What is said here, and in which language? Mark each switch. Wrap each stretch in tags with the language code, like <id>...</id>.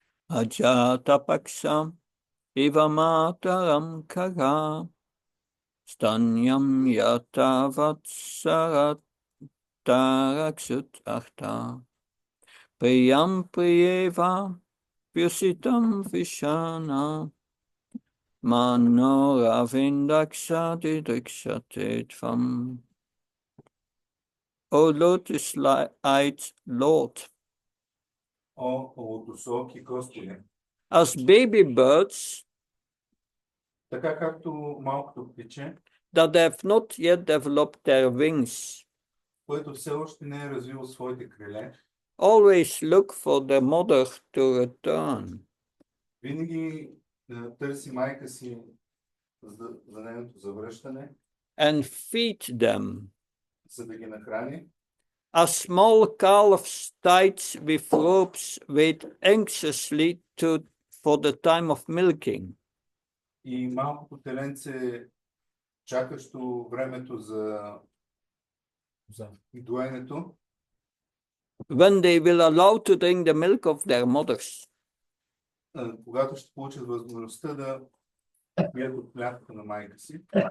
<sa>Ajata Paksa Ivamataram Kara Stanyam Yatavat Sarat Taraksut Arta Priyam Priyeva Vyusitam Vishana Manoravindaksa Didrikshatetvam.</sa> <en>O lotus-eyed Lord,</en> <bg>О, лотосоки костили.</bg> <en>as baby birds</en> <bg>Така както малкото птиче,</bg> <en>that have not yet developed their wings,</en> <bg>което все още не е развило своите криле,</bg> <en>always look for their mother to return.</en> <bg>винаги търси майка си за нейното завръщане,</bg> <en>And feed them.</en> <bg>за да ги нахрани.</bg> <en>As small calves tied with ropes wait anxiously for the time of milking.</en> <bg>И малкото теленце, чакащо времето за доенето,</bg> <en>when they will allow to drink the milk of their mothers.</en> <bg>когато ще получат възможността да пият от млякото на майка си.</bg>